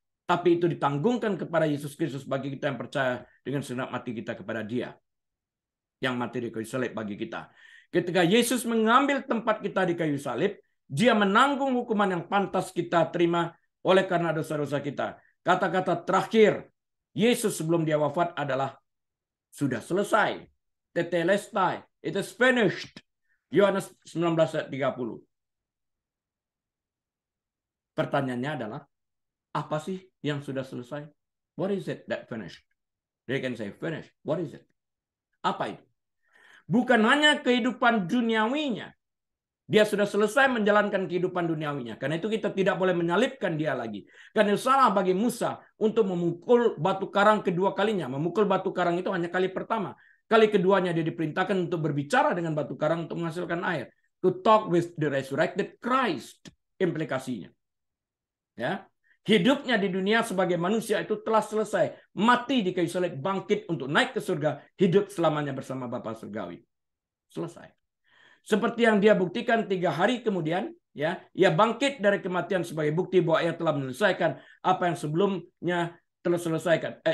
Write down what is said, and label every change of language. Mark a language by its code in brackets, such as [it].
[id] Tapi itu ditanggungkan kepada Yesus Kristus bagi kita yang percaya dengan segenap mati kita kepada Dia yang mati di kayu salib bagi kita. Ketika Yesus mengambil tempat kita di kayu salib, Dia menanggung hukuman yang pantas kita terima oleh karena dosa-dosa kita. Kata-kata terakhir Yesus sebelum Dia wafat adalah sudah selesai. [en] Tetelestai, it is finished. [id] Yohanes 19 ayat 30. Pertanyaannya adalah, apa sih yang sudah selesai? [en] What is it that finished? They can say finished. What is it? [id] Apa itu? Bukan hanya kehidupan duniawinya. Dia sudah selesai menjalankan kehidupan duniawinya. Karena itu kita tidak boleh menyalibkan dia lagi. Karena salah bagi Musa untuk memukul batu karang kedua kalinya. Memukul batu karang itu hanya kali pertama. Kali keduanya dia diperintahkan untuk berbicara dengan batu karang untuk menghasilkan air. [en] To talk with the resurrected Christ. [id] Implikasinya. Ya. Hidupnya di dunia sebagai manusia itu telah selesai. Mati di kayu salib, bangkit untuk naik ke surga. Hidup selamanya bersama Bapa surgawi. Selesai. Seperti yang dia buktikan 3 hari kemudian. Ya, ia bangkit dari kematian sebagai bukti bahwa ia telah menyelesaikan apa yang sebelumnya terselesaikan.